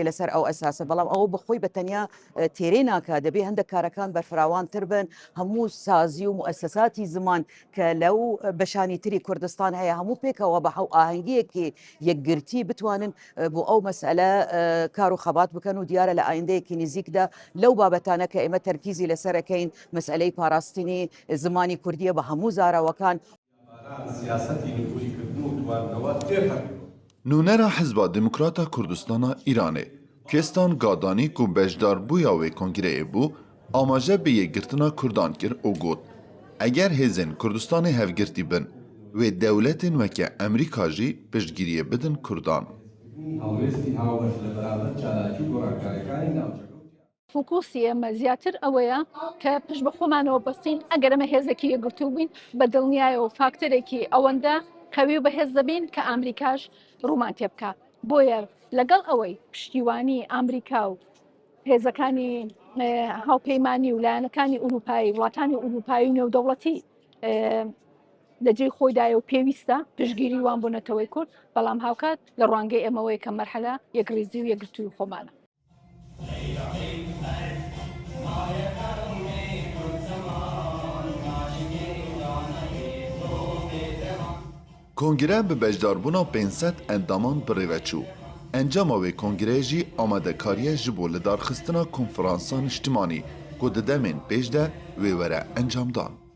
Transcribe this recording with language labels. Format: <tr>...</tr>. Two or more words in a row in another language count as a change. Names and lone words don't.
<ckb>لەسەر ئەو ئەساسە بەڵام ئەوە بخۆی بە تەنیا تێرێ ناکە دەبێ هەندێک کارەکان بەرفراوانتر بن هەموو سازی و مؤسساتی زمان کە لەو بەشانی تری کوردستان هەیە هەموو پێکەوە بە حەو ئاهەنگیەکی یەکگرتی بتوانن بۆ ئەو مەسئلە کار و خەبات بکەن و دیارە لە ئایندەیەکی نزیکدا لەو بابەتانە کە ئێمە تەرکیزی لەسەرەکەین مەسئلەی پاراستنی زمانی کوردیە بە هەموو زاراوەکان</ckb> <ku>نونەرا حزبا دموکراتا کوردستانە ئیرانê Kestan Gadanî ku bejdarbûya wê kongreyê bû amaje bi yêkgirtina Kurdan kir û got eger hêzên Kurdistanê hevgirtî bin wê dewletên weke Emerîka jî piştgiriyê bidin Kurdan.</ku> <ckb>فۆکوسی ئێمە زیاتر ئەوەیە کە پشت بە خۆمانەوە بەستین ئەگەر ئەمە هێزێکی یەکگرتوو بووین بە دڵنیایە و فاکتەرێکی ئەوەندە کەوی بە هێز دەبین کە ئامریکاش ڕوومان تێ بکە بۆیە لەگەڵ ئەوەی پشتیوانی ئامریکا و هێزەکانی هاوپەیمانی و لایەنەکانی ئوروپایی وڵاتانی ئوروپایی و نێودەوڵەتی لەجێی خۆیدایە و پێویستە پشتگیری وان بۆ نەتەوەی کورد بەڵام هاوکات لە ڕوانگەی ئەمەوەی کە مەرحەلە یەکریزی و یەکگرتووی خۆمانە.</ckb> <ku>Kongre bi bejdarbûna 500 endaman birêveçû. Encama wê kongreyê jî amadekariye ji bo lidarxistina konferansa niştimanî ku di demên pêş de wê were encamdan.</ku>